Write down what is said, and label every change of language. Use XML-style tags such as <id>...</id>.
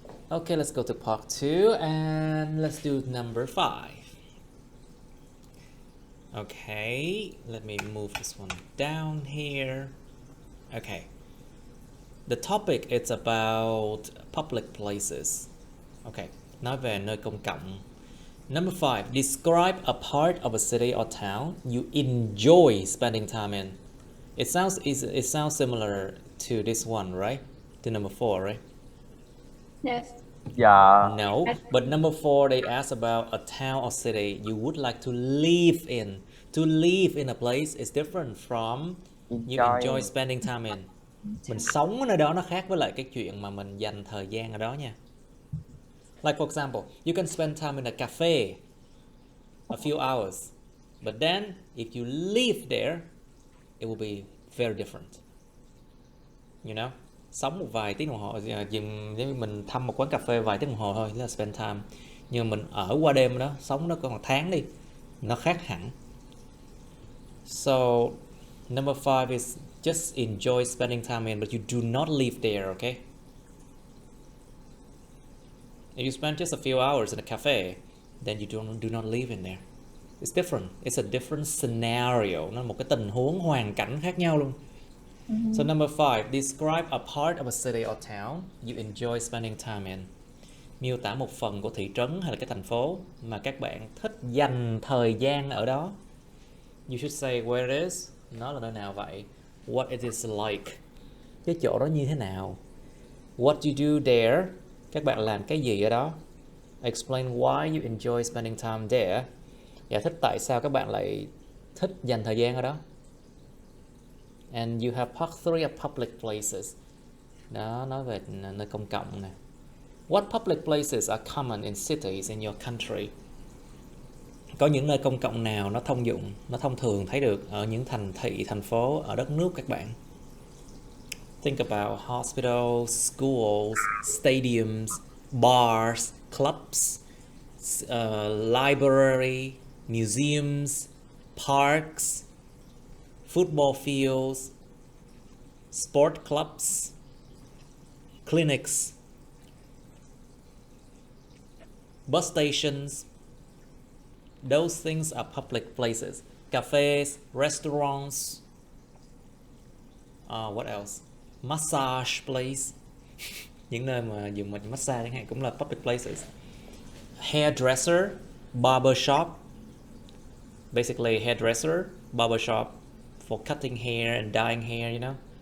<en>Okay, let's go to part 2 and let's do number 5. Okay, let me move this one down here. Okay. The topic is about public places.</en> <vi>Okay, nói về nơi công cộng.</vi> <en>Number 5, describe a part of a city or town you enjoy spending time in. It sounds similar to this one, right? To number 4, right? Yes. Yeah. No, but number 4 they ask about a town or city you would like to live in. To live in a place is different from you enjoy spending time in.</en> <vi>Mình sống ở nơi đó nó khác với lại cái chuyện mà mình dành thời gian ở đó nha.</vi> <en>Like for example, you can spend time in a cafe a few hours, but then if you live there, it will be very different. You know?</en> <vi>Sống một vài tiếng đồng hồ, giống như mình thăm một quán cà phê vài tiếng đồng hồ thôi, là</vi> <en>spend time.</en> <vi>Nhưng mình ở qua đêm đó, sống nó còn một tháng đi, nó khác hẳn.</vi> <en>So, number 5 is just enjoy spending time in, but you do not live there, okay? If you spend just a few hours in a cafe, then you do not live in there. It's different. It's a different scenario.</en> <vi>Nó là một cái tình huống, hoàn cảnh khác nhau luôn.</vi> <en>So number 5, describe a part of a city or town you enjoy spending time in.</en> <vi>Miêu tả một phần của thị trấn hay là cái thành phố mà các bạn thích dành thời gian ở đó.</vi> <en>You should say where it is.</en> <vi>Nó là nơi nào vậy?</vi> <en>What it is like.</en> <vi>Cái chỗ đó như thế nào?</vi> <en>What you do there.</en> <vi>Các bạn làm cái gì ở đó?</vi> <en>Explain why you enjoy spending time there.</en> <vi>Giải thích tại sao các bạn lại thích dành thời gian ở đó.</vi> <en>And you have part 3 of public places.</en> <vi>Đó, nói về nơi công cộng nè.</vi> <en>What public places are common in cities in your country?</en> <vi>Có những nơi công cộng nào nó thông dụng, nó thông thường thấy được ở những thành thị, thành phố ở đất nước các bạn?</vi> <en>Think about hospitals, schools, stadiums, bars, clubs, library, museums, parks, football fields, sport clubs, clinics, bus stations. Those things are public places. Cafes, restaurants. What else? Massage place.</en> <vi>Những nơi mà dùng mình massage chẳng hạn cũng là</vi> <en>public places. Hairdresser, barber shop. Basically hairdresser, barber shop for cutting hair and dyeing hair, you know.</en>